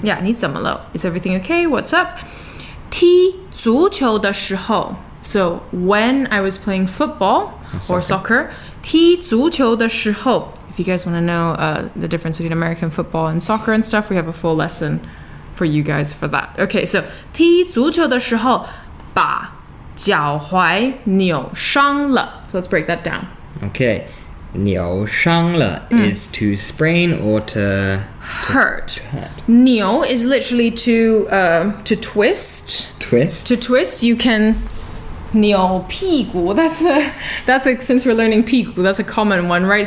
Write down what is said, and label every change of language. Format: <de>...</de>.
<en>Yeah,</en> <zh>你怎么了?</zh> <en>Is everything okay? What's up?</en> <zh>踢足球的时候.</zh> <en>So when I was playing football or soccer,</en> <zh>踢足球的时候.</zh> <en>If you guys want to know the difference between American football and soccer and stuff, we have a full lesson for you guys for that. Okay, so</en> <zh>踢足球的时候把脚踝扭伤了.</zh> <en>So let's break that down. Okay. 扭伤了 is to sprain or to hurt. 扭 is literally to twist. Twist? To twist, you can 扭屁股. That's a since we're learning 屁股, that's a common one, right?</en>